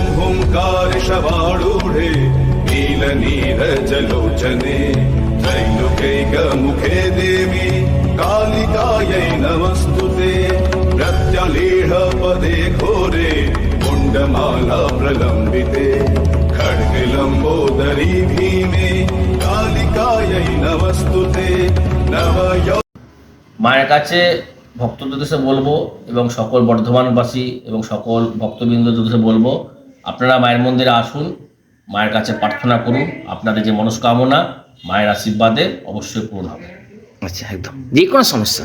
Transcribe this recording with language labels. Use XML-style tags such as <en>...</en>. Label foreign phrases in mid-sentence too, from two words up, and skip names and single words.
<sa>ओंकार शवारूढे नीलनीरजलोचने त्रैलोक्यैकमुखे देवी कालिकायै नमस्तुते प्रत्यलीढपदे घोरे कुण्डमाला प्रलम्बिते खड्गलम्बोदरी भीमे कालिकायै नमस्तुते नवयो।</sa> <bn>মায়ের কাছে ভক্তদের উদ্দেশ্যে বলবো এবং সকল বর্ধমানবাসী এবং সকল ভক্তবৃন্দদের উদ্দেশ্যে বলবো, আপনারা মায়ের মন্দিরে আসুন, মায়ের কাছে প্রার্থনা করুন, আপনাদের যে মনস্কামনা মায়ের আশীর্বাদে অবশ্যই পূরণ হবে। আচ্ছা, একদম যে কোনো সমস্যা</bn>